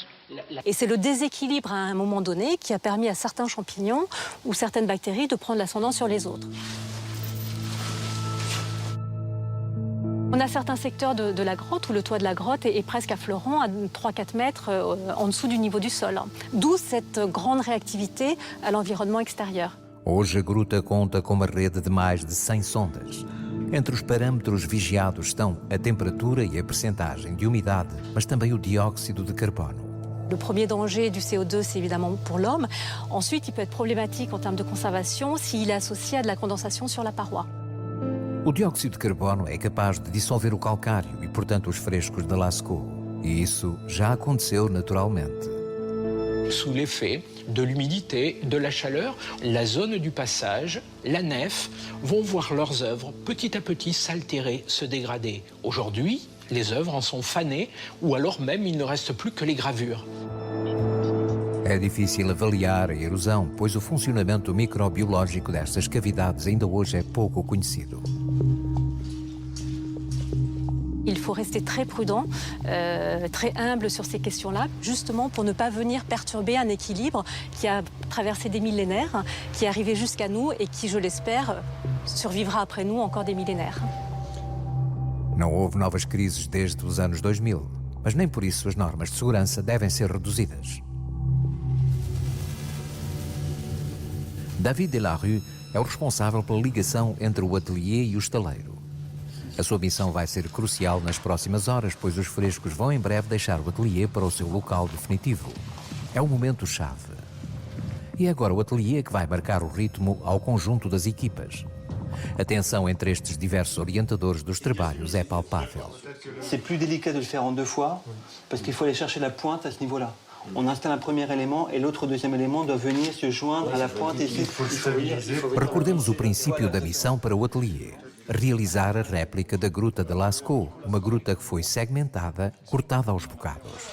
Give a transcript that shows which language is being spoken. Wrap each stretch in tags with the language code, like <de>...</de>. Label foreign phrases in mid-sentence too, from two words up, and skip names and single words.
<fr>Et c'est le déséquilibre à un moment donné qui a permis à certains champignons ou certaines bactéries de prendre l'ascendant sur les autres. On a certains secteurs de la grotte où le toit de la grotte est presque à fleuron, à 3-4 mètres en dessous du niveau du sol. D'où cette grande réactivité à l'environnement extérieur.</fr> <pt>Hoje a gruta conta com uma rede de mais de 100 sondas. Entre os parâmetros vigiados estão a temperatura e a percentagem de umidade, mas também o dióxido de carbono.</pt> <fr>Le premier danger du CO2, c'est évidemment pour l'homme. Ensuite, il peut être problématique en termes de conservation s'il est associé à de la condensation sur la paroi.</fr> <pt>O dióxido de carbono é capaz de dissolver o calcário e, portanto, os frescos de Lascaux. E isso já aconteceu naturalmente.</pt> <fr>Sous l'effet de l'humidité, de la chaleur, la zone du passage, la nef, vont voir leurs œuvres petit à petit s'altérer, se dégrader. Aujourd'hui, les œuvres en sont fanées ou alors même il ne reste plus que les gravures.</fr> <pt>É difícil avaliar a erosão, pois o funcionamento microbiológico destas cavidades ainda hoje é pouco conhecido.</pt> <fr>Il faut rester très prudent, très humble sur ces questions-là, justement pour ne pas venir perturber un équilibre qui a traversé des millénaires, qui est arrivé jusqu'à nous et qui, je l'espère, survivra après nous encore des millénaires.</fr> <pt>Não houve novas crises desde os anos 2000, mas nem por isso as normas de segurança devem ser reduzidas. David Delarue é o responsável pela ligação entre o ateliê e o estaleiro. A sua missão vai ser crucial nas próximas horas, pois os frescos vão em breve deixar o ateliê para o seu local definitivo. É o momento-chave. E é agora o ateliê que vai marcar o ritmo ao conjunto das equipas. A tensão entre estes diversos orientadores dos trabalhos é palpável.</pt> <fr>C'est plus délicat de le faire en deux fois, parce qu'il faut aller chercher la pointe à ce niveau-là. On installe un premier élément et l'autre deuxième élément doit venir se joindre à la pointe ici.</fr> <pt>Recordemos o princípio da missão para o ateliê. Realizar a réplica da Gruta de Lascaux, uma gruta que foi segmentada, cortada aos bocados.</pt>